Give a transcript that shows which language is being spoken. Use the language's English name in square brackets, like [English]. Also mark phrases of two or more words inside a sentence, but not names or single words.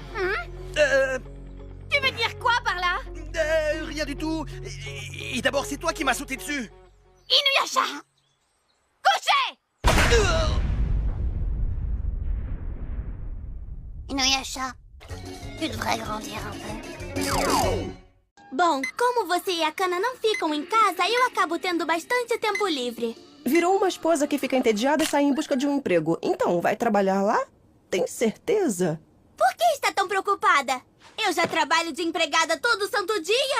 [French] Tu veux dire quoi par là? Rien du tout. Et d'abord, c'est toi qui m'as sauté dessus. Inuyasha! Couchez! Inuyasha, tu devrais grandir un peu. [Portuguese] Bom, como você e a Kana não ficam em casa, eu acabo tendo bastante tempo livre. Virou uma esposa que fica entediada e sai em busca de um emprego. Então, vai trabalhar lá? Tem certeza? Por que está tão preocupada? Eu já trabalho de empregada todo santo dia.